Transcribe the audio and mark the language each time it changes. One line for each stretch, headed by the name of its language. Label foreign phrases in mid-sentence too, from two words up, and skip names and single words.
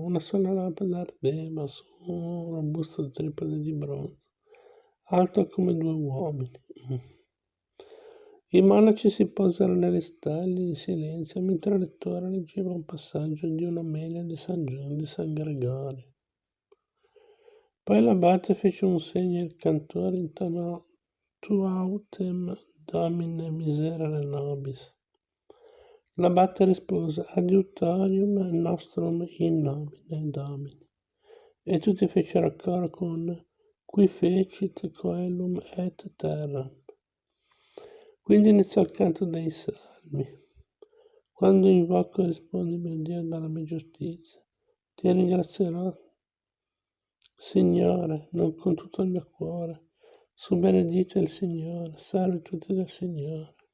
Italian: Una sola lampada ardeva su un robusto tripode di bronzo, alto come 2 uomini. I monaci si posero nelle staglie in silenzio mentre il lettore leggeva un passaggio di un'omelia di San Gregorio. Poi l'abate fece un segno e il cantore intonò
Latin: Tu autem Domine miserere nobis.
Italian: L'abate rispose
Latin: Adiutorium nostrum in nomine Domini.
Italian: E tutti fecero coro con
Latin: Qui fecit coelum et terram.
Italian: Quindi iniziò il canto dei salmi. Quando invoco rispondi, mio Dio, dalla mia giustizia. Ti ringrazierò, Signore, non con tutto il mio cuore. Su benedite il Signore, salve tutti del Signore.